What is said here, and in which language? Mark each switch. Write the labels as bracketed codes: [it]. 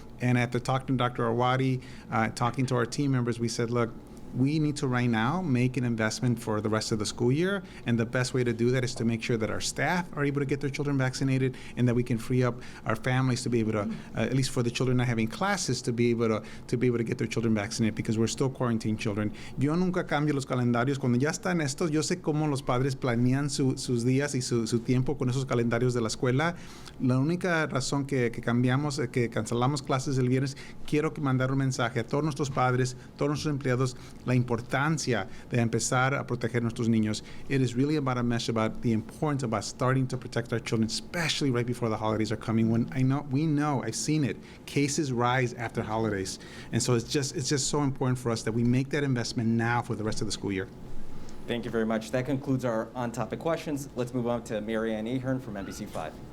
[en] And after talking to Dr. Arwady, talking to our team members, we said, look, we need to right now make an investment for the rest of the school year, and the best way to do that is to make sure that our staff are able to get their children vaccinated, and that we can free up our families to be able to, at least for the children not having classes, to be able to get their children vaccinated, because we're still quarantined children. [es] Yo nunca cambio los calendarios. Cuando ya están estos, yo sé cómo los padres planean sus días y su tiempo con esos calendarios de la escuela. La única razón que cambiamos, que cancelamos clases el viernes, quiero mandar un mensaje a todos nuestros padres, todos nuestros empleados, la importancia de empezar a proteger a nuestros niños. [en] It is really about a message about the importance about starting to protect our children, especially right before the holidays are coming. When we know, I've seen it, cases rise after holidays, and so it's just so important for us that we make that investment now for the rest of the school year. Thank you very much. That concludes our on-topic questions. Let's move on to Mary Ann Ahern from NBC5.